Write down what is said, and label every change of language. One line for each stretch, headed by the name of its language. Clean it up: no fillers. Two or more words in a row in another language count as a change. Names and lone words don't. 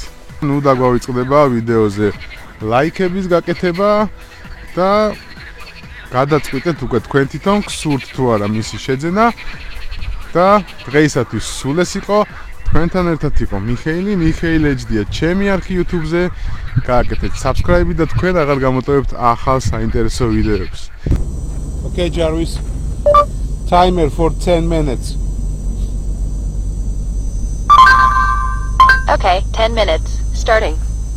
Georgian: ნუ დაგვავიწყდება ვიდეოზე ლაიქების გაკეთება და გადაწყვიტეთ უკვე თქვენ თვითონ გსურთ თუ არა მისი შეძენა და დღეისათვის სულ ეს იყო. თქვენთან ერთად იყო მიხეილი HD-ია ჩემი არხი YouTube-ზე. გააკეთეთ subscribe და თქვენ აღარ გამოტოვებთ ახალ საინტერესო ვიდეოებს.
English: Okay, Jarvis. Timer for 10 minutes. Okay, 10 minutes. Starting.